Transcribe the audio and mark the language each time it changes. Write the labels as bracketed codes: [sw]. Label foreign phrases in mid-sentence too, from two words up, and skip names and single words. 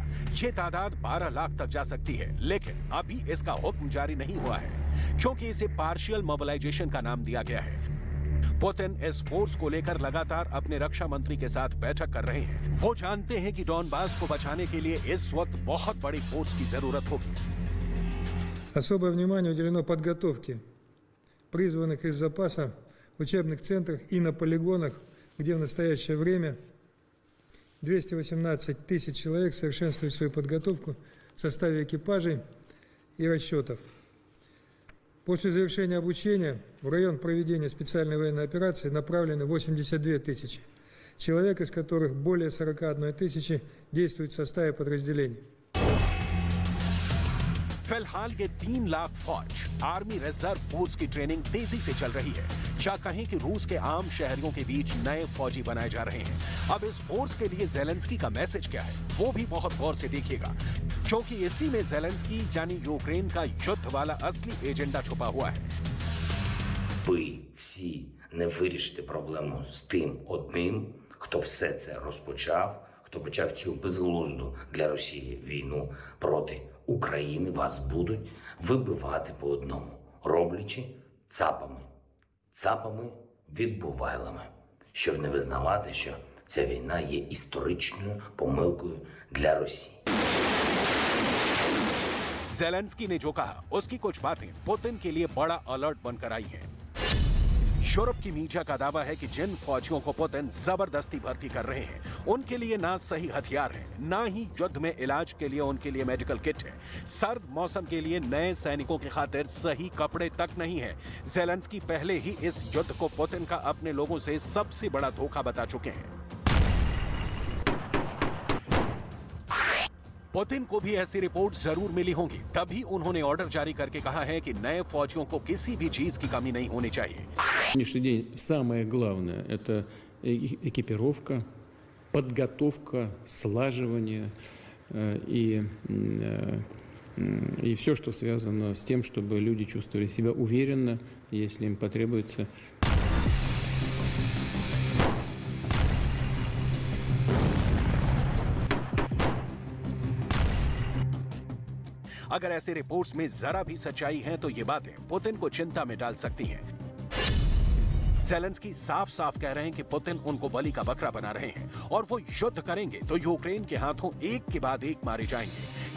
[hi] ये तादाद 12 लाख तक जा सकती है, लेकिन अभी इसका हुक्म जारी नहीं हुआ है क्योंकि इसे [en] partial mobilization [hi] का नाम दिया गया है। पुतिन इस फोर्स को लेकर लगातार अपने रक्षा मंत्री के साथ बैठक कर रहे हैं। वो जानते हैं कि डॉनबास को बचाने के लिए इस वक्त बहुत बड़ी फोर्स की जरूरत होगी। [ru] Особое внимание уделено подготовке призванных из запаса в учебных центрах и на полигонах где в настоящее время 218 тысяч человек совершенствуют свою подготовку в составе экипажей и расчетов. После завершения обучения в район проведения специальной военной операции направлены 82 тысячи человек, из которых более 41 тысячи действуют в составе подразделений. [hi] फिलहाल ये 3 लाख फौज [en] army reserve force [hi] की ट्रेनिंग तेजी से चल रही है, या कहें कि रूस के आम शहरियों के बीच नए फौजी बनाए जा रहे हैं। अब इस फोर्स के लिए जेलेंस्की का मैसेज क्या है, वो भी बहुत गौर से देखिएगा, क्योंकि इसी में जेलेंस्की यानी यूक्रेन का युद्ध वाला असली एजेंडा छुपा हुआ है। [uk] Ви всі не вирішите проблему з тим одним, хто все це розпочав, хто почав цю безглузду для Росії війну проти України. Вас будуть вибивати по одному, роблячи цапами відбувайлами, щоб не визнавати, що ця війна є історичною помилкою для Росії. [hi] जेलेंस्की ने जो कहा उसकी कुछ बातें पुतिन के लिए बड़ा अलर्ट बनकर आई हैं। यूरोप की मीडिया का दावा है कि जिन फौजियों को पुतिन जबरदस्ती भर्ती कर रहे हैं उनके लिए ना सही हथियार है, ना ही युद्ध में इलाज के लिए उनके लिए [en] medical kit [hi] है, सर्द मौसम के लिए नए सैनिकों की खातिर सही कपड़े तक नहीं है। जेलेंस्की पहले ही इस युद्ध को पुतिन का अपने लोगों से सबसे बड़ा धोखा बता चुके हैं। पुतिन को भी ऐसी रिपोर्ट जरूर मिली होंगी, तभी उन्होंने ऑर्डर जारी करके कहा है कि नए फौजियों को किसी भी चीज की कमी नहीं होनी चाहिए। [ru] Сегодняшний день самое главное – это экипировка, подготовка, слаживание и все, что связано с тем, чтобы люди чувствовали себя уверенно, если им потребуется. [hi] अगर ऐसे रिपोर्ट्स में जरा भी सच्चाई है तो ये बातें पुतिन को चिंता में डाल सकती हैं। जेलेंस्की साफ साफ कह रहे हैं कि पुतिन उनको बलि का बकरा बना रहे हैं और वो युद्ध करेंगे तो यूक्रेन के हाथों एक के बाद एक मारे जाएंगे।